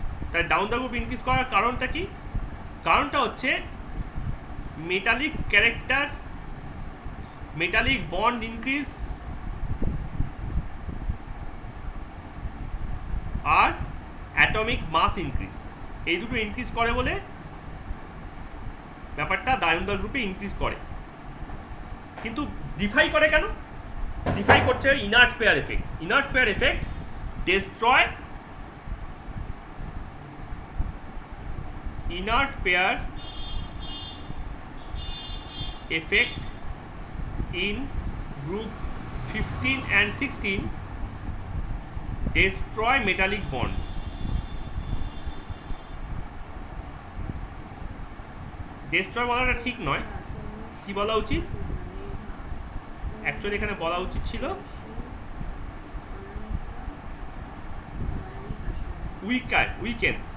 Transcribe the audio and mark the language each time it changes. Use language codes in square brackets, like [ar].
[bn] তাই down the group increase করার কারণটা কি, কারণটা হচ্ছে metallic character, metallic bond increase আর অ্যাটমিক মাস ইনক্রিজ, এই দুটো ইনক্রিজ করে বলে ব্যাপারটা ডায়মন্ডাল গ্রুপে ইনক্রিজ করে। কিন্তু ডিফাই করে কেন? ডিফাই করছে inert pair effect. [en] Inert pair effect destroy inert pair effect in group 15 and 16 destroy metallic bonds. [bn] destroy বলাটা ঠিক নয়, কি বলা উচিত? অ্যাকচুয়ালি এখানে বলা উচিত ছিল weaken.